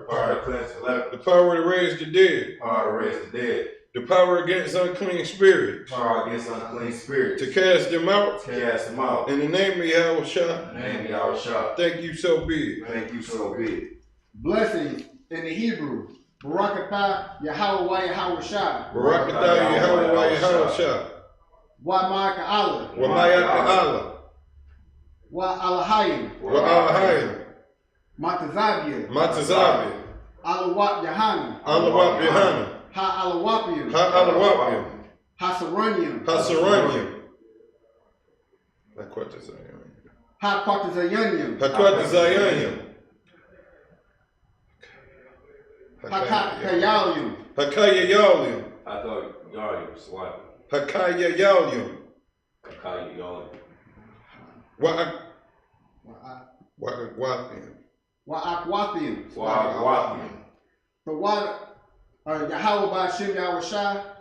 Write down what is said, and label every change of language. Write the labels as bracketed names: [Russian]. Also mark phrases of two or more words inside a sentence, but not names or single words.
[English] The power to raise the dead. The power against unclean spirits. To cast them out. In the name of Yahweh. Thank you, so be it. Blessings in the Hebrew. Barakatah Yahweh Yahushua. Barakatah Yahweh Yahushua. Wa Ma'aka Allah. Wa Ma'aka Allah. Wa Alahayim. Wa Alahayim. Matazabia. Alawat Yahana. Ha Alawapium. Hasaranium. Ha Quatazayanium. Hakayalium. I thought y'all was swiping. Hakayalium. Wa'akwathium. The water. Yahweh by Hashem Yahushua.